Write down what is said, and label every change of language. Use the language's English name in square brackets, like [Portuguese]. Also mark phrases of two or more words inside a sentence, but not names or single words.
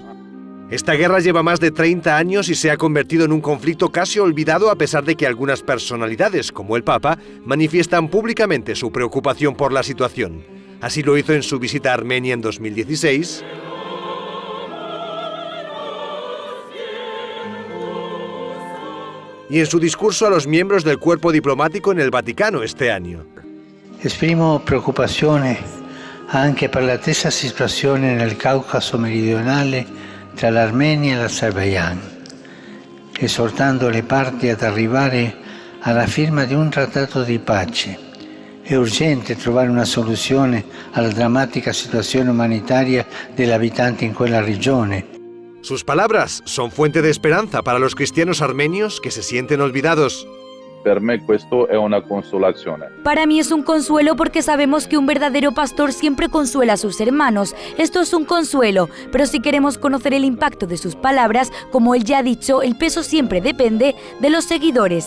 [Spanish] Esta guerra lleva más de 30 años y se ha convertido en un conflicto casi olvidado a pesar de que algunas personalidades, como el Papa, manifiestan públicamente su preocupación por la situación. Así lo hizo en su visita a Armenia en 2016. Y en su discurso a los miembros del cuerpo diplomático en el Vaticano este año. [Italian] Esprimo preoccupazione anche per la stessa situazione nel Caucaso meridionale tra l'Armenia e l'Azerbaijan, esortando le parti ad arrivare alla firma di un trattato di pace. È urgente trovare una soluzione alla drammatica situazione umanitaria degli abitanti in quella regione. [Spanish] Sus palabras son fuente de esperanza para los cristianos armenios que se sienten olvidados. Para mí es un consuelo porque sabemos que un verdadero pastor siempre consuela a sus hermanos. Esto es un consuelo, pero si queremos conocer el impacto de sus palabras, como él ya ha dicho, el peso siempre depende de los seguidores.